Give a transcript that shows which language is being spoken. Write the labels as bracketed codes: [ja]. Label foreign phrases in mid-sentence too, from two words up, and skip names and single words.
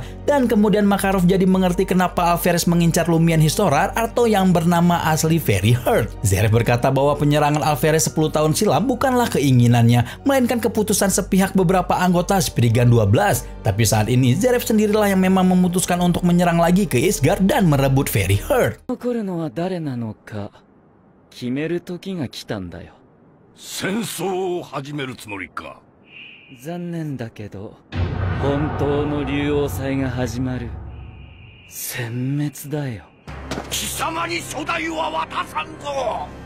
[id] Dan kemudian Makarov jadi mengerti kenapa Alferes mengincar Lumian Historar atau yang bernama asli Very Hurt. Zeref berkata bahwa penyerangan Alferes 10 tahun silam bukanlah keinginannya, melainkan keputusan sepihak beberapa anggota Spriggan 12. Tapi saat ini Zeref sendirilah yang memang memutuskan untuk menyerang lagi ke Isgard dan merebut Very Hurt. [ja] 戦争を始めるつもりか。残念だけど本当の竜王祭が始まる。殲滅だよ。貴様に初代は渡さんぞ。